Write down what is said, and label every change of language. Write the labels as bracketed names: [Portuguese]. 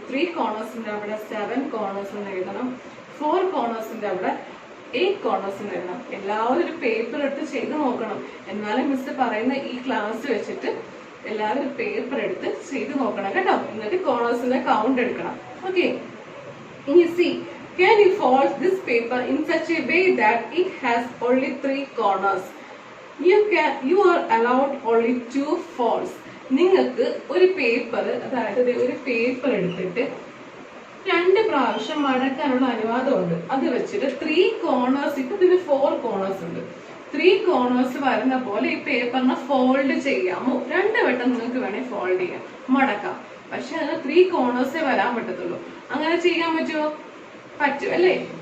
[Malayalam] 3 കോർണേഴ്സിന്റെ അവിടെ 7 കോർണേഴ്സ് എന്ന് എഴുതണം. 4 കോർണേഴ്സിന്റെ അവിടെ 8 കോർണേഴ്സ് എന്ന് എഴുതണം. എല്ലാവരും ഒരു പേപ്പർ എടുത്ത് ചെയ്ത് നോക്കണം. എന്നാലും മിസ് പറയുന്ന ഈ ക്ലാസ് വെച്ചിട്ട് എല്ലാവരും ഒരു പേപ്പർ എടുത്ത് ചെയ്ത് നോക്കണം കേട്ടോ. എന്നിട്ട് കോർണേഴ്സിന്റെ കൗണ്ട് എടുക്കണം. ഓക്കെ. [English] ഇനി C, can you fold this paper in such a way that it has only 3 corners? You are allowed only 2 folds. [Malayalam] നിങ്ങൾക്ക് ഒരു പേപ്പർ, അതായത് ഒരു പേപ്പർ എടുത്തിട്ട് 2 പ്രാവശ്യം മടക്കാനുള്ള അനുവാദമുണ്ട്. അത് വെച്ചിട്ട് 3 കോർണേഴ്സ്, ഇപ്പൊ ഇതിന് 4 കോർണേഴ്സ് ഉണ്ട്. 3 കോർണേഴ്സ് വരുന്ന പോലെ ഈ പേപ്പറിനെ ഫോൾഡ് ചെയ്യാമോ? 2 വട്ടം നിങ്ങൾക്ക് വേണേൽ ഫോൾഡ് ചെയ്യാം, മടക്കാം. പക്ഷെ അതിന് 3 കോർണേഴ്സേ വരാൻ പറ്റത്തുള്ളൂ. അങ്ങനെ ചെയ്യാൻ പറ്റുമോ? പറ്റും അല്ലേ.